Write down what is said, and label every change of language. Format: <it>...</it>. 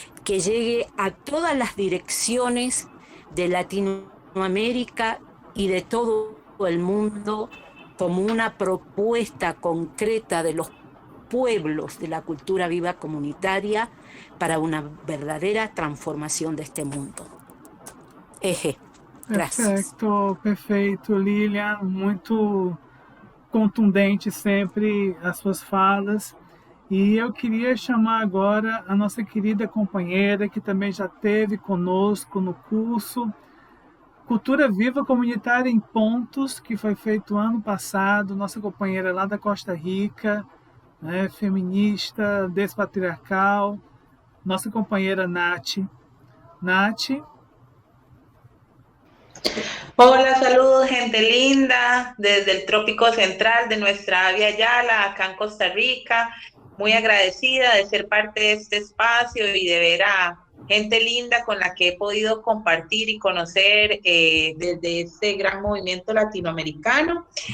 <es>que llegue a todas las direcciones de Latinoamérica y de todo el mundo como una propuesta concreta de los pueblos de la cultura viva comunitaria para una verdadera</es> <pt>transformação deste mundo. Graças. Perfeito, Lilian, muito contundente sempre as suas falas. E eu queria chamar agora a nossa querida companheira, que também já esteve conosco no curso Cultura Viva Comunitária em Pontos, que foi feito ano passado, nossa companheira lá da Costa Rica, né, feminista, despatriarcal, nossa companheira Nath. Nath.</pt> <es>Hola, saludos gente linda, desde el trópico central de nuestra Avia Yala, acá en Costa Rica. Muy agradecida de ser parte de este espacio y de ver a gente linda con la que he podido compartir y conocer desde este gran movimiento latinoamericano.</es>